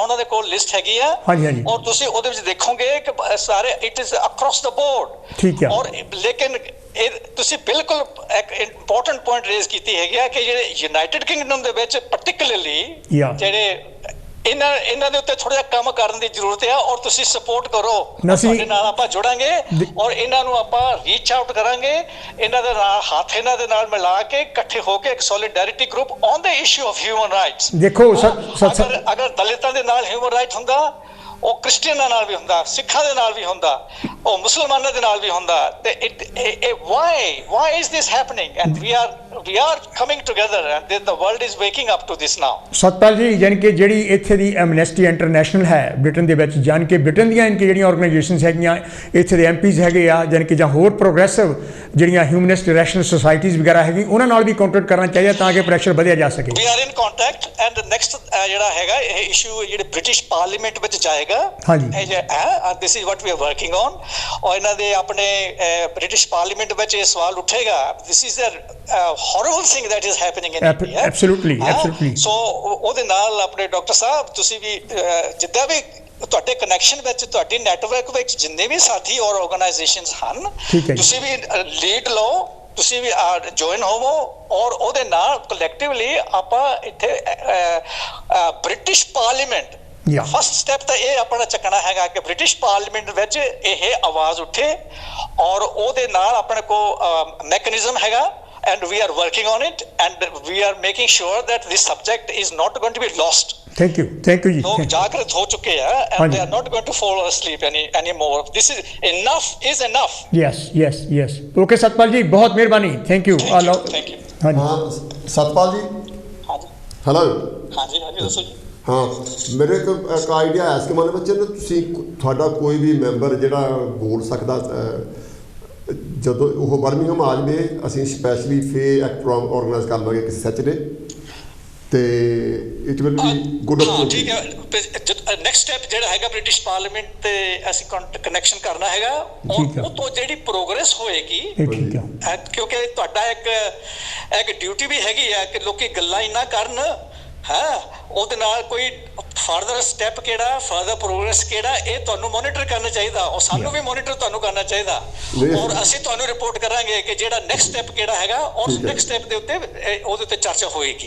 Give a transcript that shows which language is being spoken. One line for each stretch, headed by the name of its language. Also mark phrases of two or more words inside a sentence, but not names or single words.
Punjabi: ਉਹਨਾਂ ਦੇ ਕੋਲ ਲਿਸਟ ਹੈਗੀ ਆ ਔਰ ਤੁਸੀਂ ਉਹਦੇ ਵਿੱਚ ਦੇਖੋਗੇ ਕਿ ਸਾਰੇ
English: it is across the board
Punjabi: ਠੀਕ ਹੈ ਔਰ ਲੇਕਿਨ ਇਹ ਤੁਸੀਂ ਬਿਲਕੁਲ ਇੱਕ
English: important point raise
Punjabi: ਕੀਤੀ ਹੈਗੀ ਆ ਕਿ ਜਿਹੜੇ ਯੂਨਾਈਟਿਡ ਕਿੰਗਡਮ ਦੇ ਵਿੱਚ ਪਾਰਟਿਕੂਲਰਲੀ ਜਿਹੜੇ ਇਹਨਾਂ ਦੇ ਉੱਤੇ ਥੋੜਾ ਜਿਹਾ ਕੰਮ ਕਰਨ ਦੀ ਜ਼ਰੂਰਤ ਹੈ ਔਰ ਤੁਸੀਂ ਸਪੋਰਟ ਕਰੋ ਤੁਹਾਡੇ ਨਾਲ ਆਪਾਂ ਜੁੜਾਂਗੇ ਔਰ ਇਹਨਾਂ ਨੂੰ ਆਪਾਂ
English: reach out
Punjabi: ਕਰਾਂਗੇ ਇਹਨਾਂ ਦੇ ਨਾਲ ਹੱਥ ਇਹਨਾਂ ਦੇ ਨਾਲ ਮਿਲਾ ਕੇ ਇਕੱਠੇ ਹੋ ਕੇ ਇੱਕ
English: solidarity group on the issue of human rights.
Punjabi: ਦੇਖੋ ਅਗਰ ਦਲਿਤਾਂ ਦੇ ਨਾਲ
English: human right
Punjabi: ਹੁੰਦਾ ਉਹ ਕ੍ਰਿਸਚੀਅਨਾਂ ਨਾਲ ਵੀ ਹੁੰਦਾ ਸਿੱਖਾਂ ਦੇ ਨਾਲ ਵੀ ਹੁੰਦਾ ਉਹ ਮੁਸਲਮਾਨਾਂ ਦੇ ਨਾਲ ਵੀ ਹੁੰਦਾ ਤੇ
English: why is this happening and we are coming together and the world is waking up to this now।
Punjabi: ਸਤਪਾਲ ਜੀ ਯਾਨੀ ਕਿ ਜਿਹੜੀ ਇੱਥੇ ਦੀ ਐਮਨੈਸਟੀ ਇੰਟਰਨੈਸ਼ਨਲ ਹੈ ਬ੍ਰਿਟਨ ਦੇ ਵਿੱਚ ਯਾਨੀ ਕਿ ਬ੍ਰਿਟਨ ਦੀਆਂ ਜਿਹੜੀਆਂ ਆਰਗੇਨਾਈਜੇਸ਼ਨਸ ਹੈਗੀਆਂ ਇੱਥੇ ਦੇ MPs ਹੈਗੇ ਆ ਯਾਨੀ ਕਿ ਜਾਂ ਹੋਰ ਪ੍ਰੋਗਰੈਸਿਵ ਜਿਹੜੀਆਂ
English: humanist rational societies
Punjabi: ਵਗੈਰਾ ਹੈਗੀ ਉਹਨਾਂ ਨਾਲ ਵੀ ਕੰਟੈਕਟ ਕਰਨਾ ਚਾਹੀਦਾ ਤਾਂ ਕਿ ਪ੍ਰੈਸ਼ਰ ਵਧਿਆ ਜਾ ਸਕੇ।
English: we are in contact and next
Punjabi: ਜਿਹੜਾ ਹੈਗਾ ਇਹ ਇਸ਼ੂ ਜਿਹੜੇ ਬ੍ਰਿਟਿਸ਼ ਪਾਰਲੀਮੈਂਟ ਵਿੱਚ ਜਾਏਗਾ
English: this is what we are working on
Punjabi: ਔਰ ਇਹਨਾਂ ਦੇ ਆਪਣੇ ਬ੍ਰਿਟਿਸ਼ ਪਾਰਲੀਮੈਂਟ ਵਿੱਚ ਇਹ ਸਵਾਲ ਉੱਠੇਗਾ
English: this is a horrible thing that is happening in India absolutely so
Punjabi: ਉਹਦੇ ਨਾਲ ਆਪਣੇ ਡਾਕਟਰ ਸਾਹਿਬ ਤੁਸੀਂ ਵੀ ਜਿੱਦਾਂ ਵੀ ਤੁਹਾਡੇ ਕਨੈਕਸ਼ਨ ਵਿੱਚ ਤੁਹਾਡੀ ਨੈਟਵਰਕ ਵਿੱਚ ਜਿੰਨੇ ਵੀ ਸਾਥੀ ਔਰ ਆਰਗੇਨਾਈਜੇਸ਼ਨਸ ਹਨ ਤੁਸੀਂ ਵੀ ਲੀਡ ਲਓ ਤੁਸੀਂ ਵੀ ਜੁਆਇਨ ਹੋਵੋ ਔਰ ਉਹਦੇ ਨਾਲ ਕਲੈਕਟਿਵਲੀ ਆਪਾਂ ਇੱਥੇ ਬ੍ਰਿਟਿਸ਼ ਪਾਰਲੀਮੈਂਟ
English: first step
Punjabi: ਤਾਂ ਇਹ ਆਪਣਾ ਚੱਕਣਾ ਹੈਗਾ ਕਿ ਬ੍ਰਿਟਿਸ਼ ਪਾਰਲੀਮੈਂਟ ਵਿੱਚ ਇਹ ਆਵਾਜ਼ ਉੱਠੇ ਔਰ ਉਹਦੇ ਨਾਲ ਆਪਣੇ ਕੋਲ ਮੈਕੈਨਿਜ਼ਮ ਹੈਗਾ
English: and we are working on it and we are making sure that this subject is not going to be lost। thank you ji
Hindi: लोग जागृत हो चुके हैं
English: and they are not going to fall asleep anymore this is enough yes okay
Hindi: सतपाल जी बहुत मेहरबानी
English: thank you thank you
Hindi: हाँ सतपाल जी हेलो
Punjabi: ਹਾਂ ਜੀ ਦੱਸੋ ਜੀ।
Hindi: हाँ मेरे को एक आइडिया है इसके मन में
Punjabi: ਤੁਸੀਂ ਤੁਹਾਡਾ ਕੋਈ ਵੀ ਮੈਂਬਰ ਜਿਹੜਾ ਬੋਲ ਸਕਦਾ ਜਦੋਂ ਉਹ ਬਰਮਿੰਘਮ ਆ ਜਾਵੇ ਅਸੀਂ ਸਪੈਸ਼ਲੀ ਫੇਰ ਇੱਕ ਪ੍ਰੋਗਰਾਮ ਆਰਗੇਨਾਈਜ਼ ਕਰ ਲਵਾਂਗੇ ਕਿਸੇ ਸੈਚਰਡੇ ਤੇ
English: it will be good approach.
Punjabi: ਠੀਕ ਹੈ
English: next step
Punjabi: ਜਿਹੜਾ ਹੈਗਾ ਬ੍ਰਿਟਿਸ਼ ਪਾਰਲੀਮੈਂਟ ਤੇ ਅਸੀਂ ਕਨੈਕਸ਼ਨ ਕਰਨਾ ਹੈਗਾ ਉਹ ਤੋਂ ਜਿਹੜੀ ਪ੍ਰੋਗਰੈਸ ਹੋਏਗੀ ਕਿਉਂਕਿ ਤੁਹਾਡਾ ਇੱਕ ਡਿਊਟੀ ਵੀ ਹੈਗੀ ਆ ਕਿ ਲੋਕੀ ਗੱਲਾਂ ਹੀ ਨਾ ਕਰਨ ਉਹਦੇ ਨਾਲ ਕੋਈ
English: further step
Punjabi: ਕਿਹੜਾ
English: further progress
Punjabi: ਕਿਹੜਾ ਇਹ ਤੁਹਾਨੂੰ ਮੋਨੀਟਰ ਕਰਨਾ ਚਾਹੀਦਾ ਔਰ ਸਾਨੂੰ ਵੀ ਮੋਨੀਟਰ ਤੁਹਾਨੂੰ ਕਰਨਾ ਚਾਹੀਦਾ ਔਰ ਅਸੀਂ ਤੁਹਾਨੂੰ ਰਿਪੋਰਟ ਕਰਾਂਗੇ ਕਿ ਜਿਹੜਾ
English: next step
Punjabi: ਕਿਹੜਾ ਹੈਗਾ ਔਰ
English: next step
Punjabi: ਦੇ ਉੱਤੇ ਉਹਦੇ ਉੱਤੇ ਚਰਚਾ ਹੋਏਗੀ।